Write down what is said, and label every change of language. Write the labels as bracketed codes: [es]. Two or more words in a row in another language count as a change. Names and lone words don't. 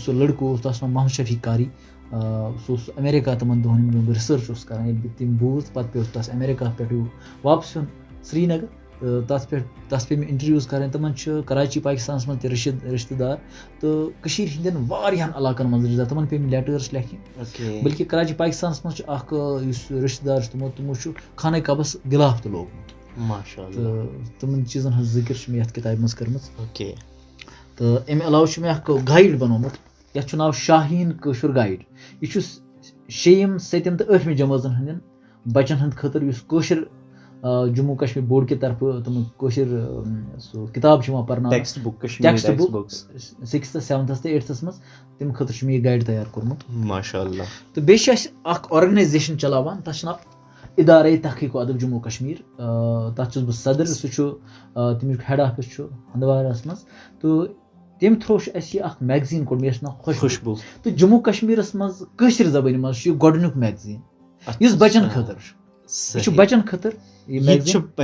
[ks] سُہ لٔڑکہٕ اوس تَتھ چھُ ناو محمد شفیع قاری سُہ اوس امیرکا تِمن دۄہن یِم بہٕ رِسٲرٕچ اوسُس کران ییٚلہِ بہٕ تِم بوٗز پتہٕ پیوٚو تَس امیرکا پٮ۪ٹھ واپس یُن سرینگر تَتھ پے مےٚ اِنٹروِوٕز کَرٕنۍ تِمن چھِ کراچی پاکِستانس منٛز تہِ رِشتہٕ دار تہٕ کٔشیٖر ہِنٛدٮ۪ن واریاہن علاقن منٛز رِشتہٕ دار تِمن پے مےٚ لیٹٲرٕس لیکھٕنۍ بٔلکہِ کراچی پاکِستانس منٛز چھُ اکھ یُس رِشتہٕ دار چھُ تِمو چھُ خانہ کعبس گِلاف تہِ لوگمُت تہٕ تِمن چیٖزن ہٕنٛز ذِکِر چھِ مےٚ یتھ کِتابہِ منٛز کٔرمٕژ تہٕ اَمہِ علاوٕ چھُ مےٚ اکھ گایِڈ بنومُت یتھ چھُ ناو شاہیٖن کٲشُر گایِڈ یہِ چھُ 6م 7م تہٕ 8مہِ جمٲژن ہٕنٛدٮ۪ن بچن ہٕنٛدِ خٲطرٕ یُس کٲشُر جموں کشمیٖر بورڈ کہِ طرفہٕ تِم کٲشِر سُہ کِتاب چھِ یِوان پرناونہٕ [en] text book [ks] 6th 7th تہٕ 8th منٛز تَمہِ خٲطرٕ چھُ مےٚ یہِ گایِڈ تیار کوٚرمُت [ar] ماشاء اللہ تہٕ [ks] بیٚیہِ چھِ اَسہِ اکھ آرگنایزیشن چلاوان تتھ چھُ ناو اِدارے تحقیٖق و ادب جموں کشمیٖر تتھ چھُس بہٕ صدر سُہ چھُ تَمیُک [en] head office [ks] چھُ ہندوارس منٛز تہٕ تَمہِ تھرٛوٗ چھُ اَسہِ یہِ اکھ میگزیٖن کوٚڑمُت یَتھ چھُ ناو خوشبوٗ تہٕ جموں کشمیٖرس منٛز کٲشِر زبٲنۍ منٛز چھُ یہِ گۄڈٕنیُک میگزیٖن یُس بچن خٲطرٕ چھُ یہِ چھُ بچن خٲطرٕ یہِ چھُ